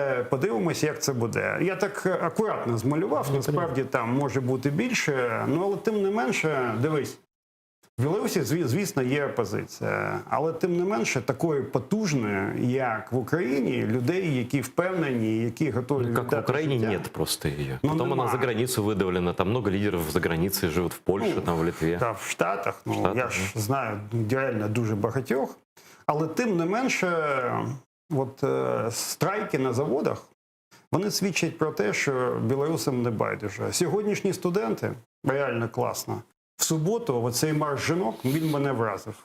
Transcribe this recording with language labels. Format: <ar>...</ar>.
<uk>Подивимося, як це буде. Я так акуратно змалював, насправді там може бути більше, ну але тим не менше, дивись, в Білорусі, звісно, є опозиція, але тим не менше такої потужної, як в Україні, людей, які впевнені, які готові віддати життя.</uk> <ru>Как в Украине нет просто ее. Потом она за границу выдавлена, там много лидеров за границей живут, в Польше, там в Литве.</ru> <uk>Та в Штатах, я ж знаю реально дуже багатьох, але тим не менше от страйки на заводах, вони свідчать про те, що білорусам не байдуже. Сьогоднішні студенти, реально класно, в суботу оцей марш жінок, він мене вразив.</uk>